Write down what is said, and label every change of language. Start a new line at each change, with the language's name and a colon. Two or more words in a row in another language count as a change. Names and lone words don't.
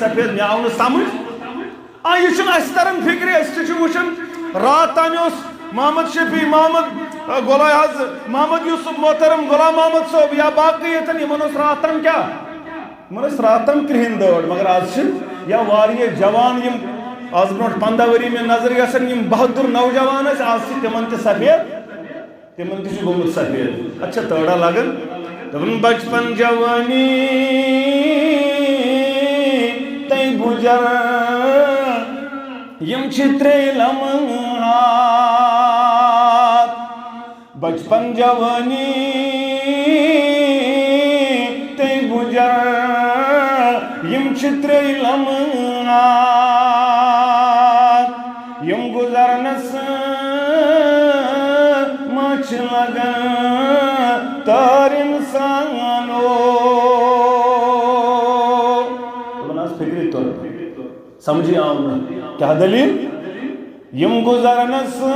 Kashmiri: سفید مےٚ آو نہٕ سمجھ یہِ چھُنہٕ اَسہِ تران فکرِ أسۍ تہِ چھِ وٕچھان راتھ تانۍ اوس محمد شفیع محمد محمد یوسف محترم غلام محمد صٲب یا باقٕے ییٚتٮ۪ن یِمن اوس راتھ تام کیٛاہ یِمن ٲس راتھ تام کرٛہِنۍ دٲڑ مگر آز چھِ یا واریاہ جوان یِم آز برونٛٹھ 15 ؤری مےٚ نظرِ گژھان یِم بہادُر نوجوان ٲسۍ آز چھِ تِمن تہِ سفید تِمن تہِ چھُ گوٚمُت سفید اتھ چھا تٲڑا لگان دپان بچپن جوانی تَے گُجر یِم چھِ 3 لمحات بچپن جوانی تے گُجر یِم چھِ 3 لمحات یِم گُزرنس ما چھِ لگان تار اِنسانو دپان حظ فکرِ توٚر سمجھے آو نہٕ کیٛاہ دلیٖل یِم گُزرنس